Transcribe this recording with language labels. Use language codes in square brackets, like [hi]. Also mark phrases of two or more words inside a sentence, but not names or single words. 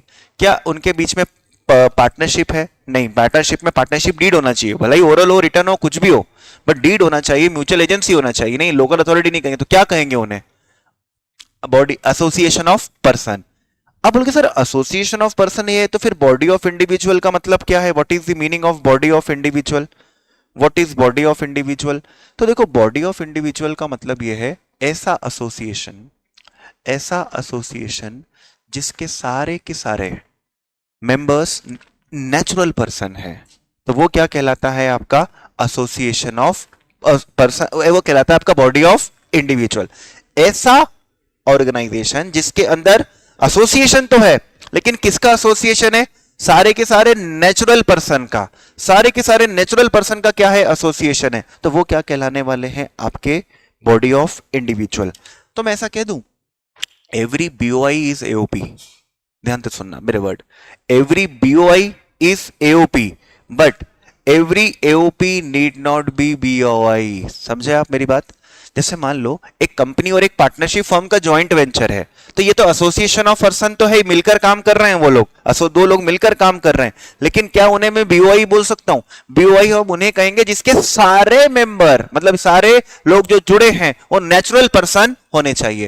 [hi] क्या उनके बीच में पार्टनरशिप है, नहीं। पार्टनरशिप में [en] partnership deed [hi] होना चाहिए, भले ही ओरल हो, रिटर्न हो, कुछ भी हो, [en] but deed [hi] होना चाहिए, [en] mutual agency [hi] होना चाहिए, नहीं [en] local authority [hi] नहीं कहेंगे, तो क्या कहेंगे उन्हें, बॉडी, [en] association of person. [hi] अब बोलोगे सर [en] association of person [hi] ये है, तो फिर [en] body of individual [hi] का मतलब क्या है, [en] What is the meaning of body of individual, what is body of individual. [hi] तो देखो, [en] body of individual [hi] का मतलब ये है, ऐसा एसोसिएशन, ऐसा एसोसिएशन जिसके सारे के सारे [en] members natural person [hi] है, तो वो क्या कहलाता है आपका, [en] association of person, [hi] वो कहलाता है आपका [en] body of individual. [hi] ऐसा ऑर्गेनाइजेशन जिसके अंदर एसोसिएशन तो है, लेकिन किसका एसोसिएशन है, सारे के सारे [en] natural person [hi] का, सारे के सारे [en] natural person [hi] का क्या है, एसोसिएशन है, तो वो क्या कहलाने वाले हैं, आपके [en] body of individual. [hi] तो मैं ऐसा कह दूं, [en] every BOI is AOP, [hi] ध्यान से सुनना मेरे वर्ड, [en] every BOI is AOP, but every AOP need not be BOI. [hi] समझे आप मेरी बात। जैसे मान लो एक कंपनी और एक [en] partnership firm [hi] का [en] joint venture [hi] है, तो ये तो [en] association of person [hi] तो है, मिलकर काम कर रहे हैं वो लोग, दो लोग मिलकर काम कर रहे हैं, लेकिन क्या उन्हें मैं बीओआई बोल सकता हूं, बीओआई हम उन्हें कहेंगे जिसके सारे मेंबर, मतलब सारे लोग जो जुड़े हैं वो [en] natural person [hi] होने चाहिए।